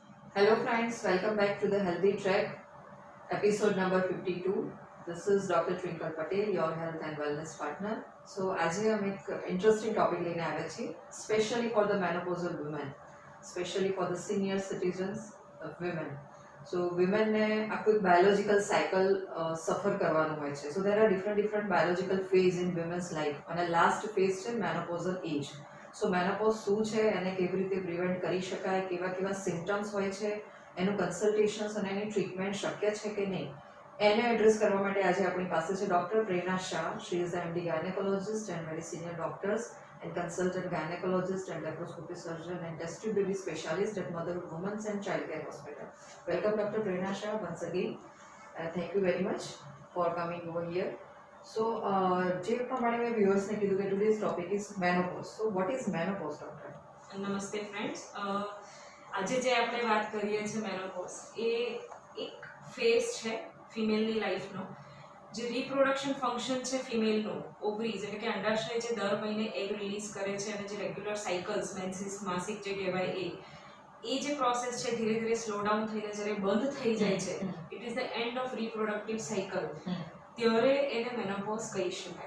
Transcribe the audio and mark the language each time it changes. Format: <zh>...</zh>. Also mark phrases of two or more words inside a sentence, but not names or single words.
<en>Hello friends, welcome back to the Healthy Track, episode number 52. This is Dr. Twinkle Patel, your health and wellness partner.</en> <gu>So આજે અમે એક</gu> <en>interesting topic</en> <gu>લઈને આવ્યા છીએ,</gu> <en>specially for the menopausal women, specially for the senior citizens women.</en> <gu>So womenને આખું એક</gu> <en>biological cycle suffer</en> <gu>કરવાનું હોય છે.</gu> <en>So there are different biological phase in women's life અને last phase છે menopausal age.</en> <gu>સો મેનોપોઝ શું છે, એને કેવી રીતે પ્રિવેન્ટ કરી શકાય, કેવા કેવા સિમ્ટમ્સ હોય છે, એનું કન્સલ્ટેશન્સ અને એની ટ્રીટમેન્ટ શક્ય છે કે નહીં, એને એડ્રેસ કરવા માટે આજે આપણી પાસે છે ડૉક્ટર પ્રેરણા શાહ.</gu> <en>She is MD gynecologist and very senior doctors and consultant gynecologist and laparoscopy surgeon and test tube baby specialist at Motherhood Women's and Childcare Hospital. Welcome Dr. Prerna Shah once again. Thank you very much for coming over here. So,</en> <gu>જે પ્રમાણે મેં વ્યુઅર્સને કીધું કે</gu> <en>today's topic is menopause. So, what is menopause, doctor?</en> <gu>નમસ્તે ફ્રેન્ડ્સ, આજે જે આપણે વાત કરીએ છીએ મેનોપોઝ એ એક ફેઝ છે ફિમેલની લાઈફનો. જે</gu> <en>reproduction function</en> <gu>છે ફિમેલનું, ઓવરીઝ એટલે કે અંડાશય જે દર મહિને</gu> <en>egg release</en> <gu>કરે છે અને જે</gu> <en>regular cycles menses</en> <gu>માસિક જે કહેવાય એ જે પ્રોસેસ છે ધીરે ધીરે</gu> <en>slow down</en> <gu>થઈને જ્યારે બંધ થઈ જાય છે,</gu> <en>It is the end of reproductive cycle,</en> <gu>ત્યારે એને મેનોપોઝ કહી શકાય.</gu>